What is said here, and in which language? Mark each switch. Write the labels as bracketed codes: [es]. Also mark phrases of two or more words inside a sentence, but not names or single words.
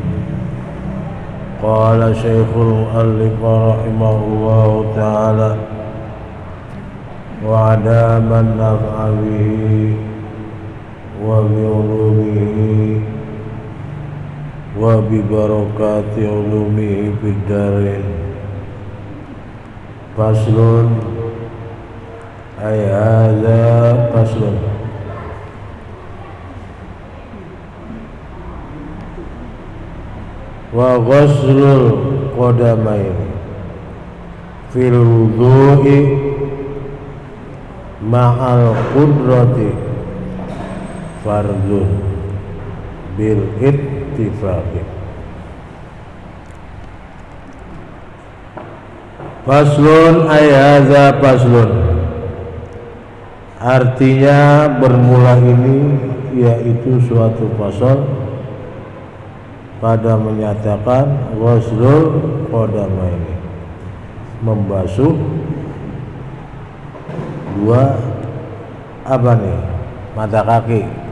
[ar] قال شيخ المؤلف رحمه الله تعالى وأدام النفع به وبعلومه وببركة علومه في الدارين. فصل أي هذا فصل وغسل القدمين في الوضوء مع القدرة فرض بالاتفاق. فصل أي هذا فصل, [ms] artinya bermula ini yaitu suatu fasal pada menyatakan [ar] غسل القدمين, [ms] membasuh dua mata kaki.